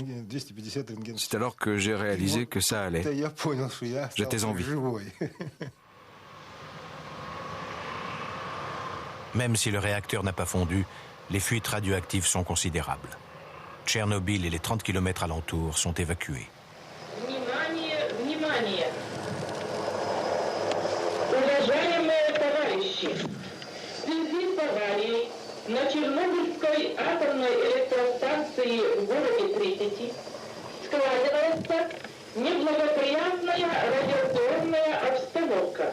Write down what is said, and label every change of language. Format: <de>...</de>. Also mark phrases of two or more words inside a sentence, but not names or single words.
<fr>C'est alors que j'ai réalisé que ça allait. J'étais en vie. Même si le réacteur n'a pas fondu, les fuites radioactives sont considérables. Tchernobyl et les 30 km alentours sont évacués.</fr> <ru>На Чернобыльской атомной электростанции в городе Припяти складывается неблагоприятная радиационная обстановка.</ru>